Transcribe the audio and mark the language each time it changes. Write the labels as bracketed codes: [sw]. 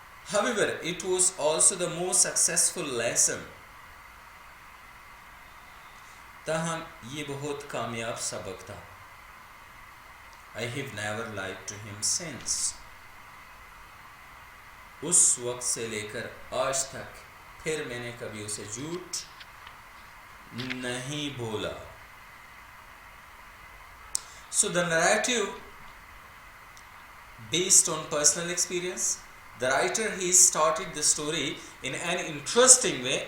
[en] However, it was also the most successful lesson. [ur] تاہم یہ بہت کامیاب سبق تھا. [en] I have never lied to him since. [ur] اس وقت سے لے کر آج تک پھر میں نے کبھی اسے جھوٹ نہیں بولا. [en] So the narrative based on personal experience. The writer, he started the story in an interesting way.